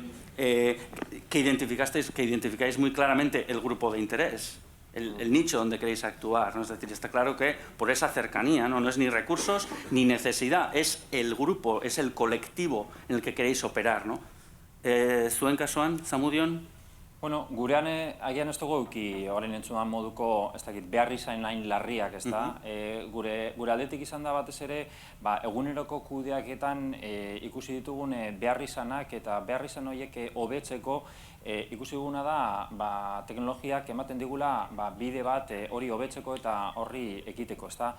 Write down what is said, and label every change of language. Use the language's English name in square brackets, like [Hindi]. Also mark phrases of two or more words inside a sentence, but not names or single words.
[Spanish] Que identificáis muy claramente el grupo de interés, el nicho donde queréis actuar, ¿no? Es decir, está claro que por esa cercanía, no es ni recursos ni necesidad, es el grupo, es el colectivo en el que queréis operar, ¿no? [Basque] Zuen kasuan, Zamudion? Bueno, gurean agian ez dugu euki orain entzunan moduko, ez dakit, behar izan hain larriak, ez da? Gure aldetik izan da batez ere, eguneroko kudeaketan ikusi ditugun behar izanak eta behar izan horiek hobetzeko ikusi duguna da teknologiak ematen digula bide bat hori hobetzeko eta horri ekiteko, ez da?